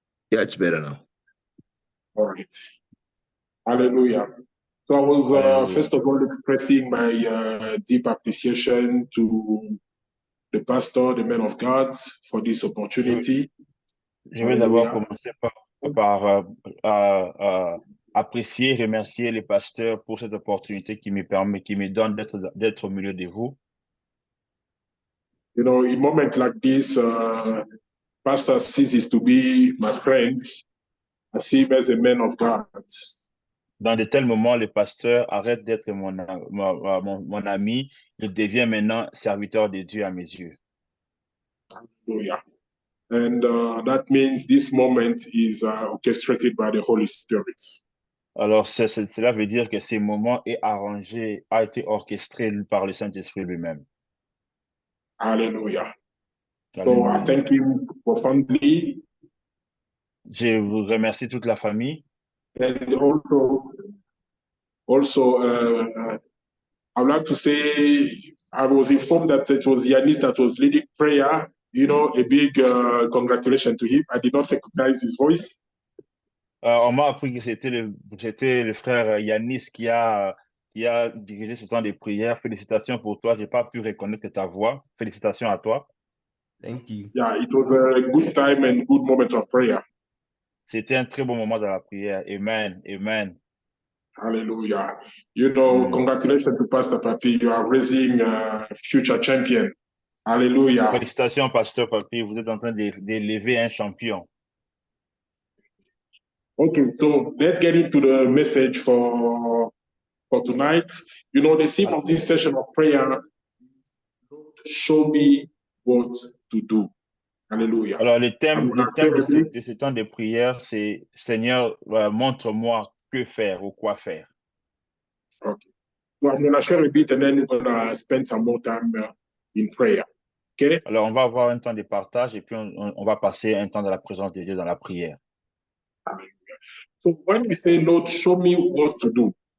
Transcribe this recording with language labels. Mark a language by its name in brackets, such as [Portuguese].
[English] Yeah, it's better now. All right. Hallelujah. So I was Hallelujah. first of all expressing my deep appreciation to the pastor, the man of God, for this opportunity. [French] Je vais d'abord [English] Hallelujah. [French] commencer par apprécier et remercier les pasteurs pour cette opportunité qui me donne d'être au milieu de vous. [English] You know, in moments like this, pastor ceases to be my friend. I see him as a man of God. [French] Dans de tels moments, le pasteur arrête d'être mon ami, il devient maintenant serviteur de Dieu à mes yeux. [English] Hallelujah. And that means this moment is orchestrated by the Holy Spirit. [French] Alors, cela veut dire que ces moments a été orchestré par le Saint-Esprit lui-même. [English] Hallelujah. So I [French] Alléluia. [English] thank him profoundly. [French] Je vous remercie toute la famille. [English] And also, I would like to say I was informed that it was Yanis that was leading prayer. You know, a big congratulations to him. I did not recognize his voice. [French] On m'a appris que c'était le frère Yanis qui a dirigé ce temps de prière. Félicitations pour toi. Je n'ai pas pu reconnaître ta voix. Félicitations à toi. [English] Thank you. Yeah, it was a good time and good moment of prayer. [French] C'était un très bon moment dans la prière. [English] Amen. Amen. Hallelujah. You know, congratulations to Pastor Papi. You are raising a future champion. Hallelujah. [French] Félicitations, Pasteur Papi. Vous êtes en train d'élever un champion. [English] Okay, so let's get into the message for tonight. You know, the theme of this session of prayer, show me what to do. Hallelujah. [French] Alors, le thème [English] I'm [French] de ce temps de prière, c'est Seigneur, montre-moi que faire ou quoi faire. [English] Okay. So I'm going to share a bit and then we're going to spend some more time in prayer. Okay? [French] Alors, on va avoir un temps de partage et puis on va passer un temps dans la présence de Dieu, dans la prière. [English] Hallelujah. So when we say, Lord, show me what to do,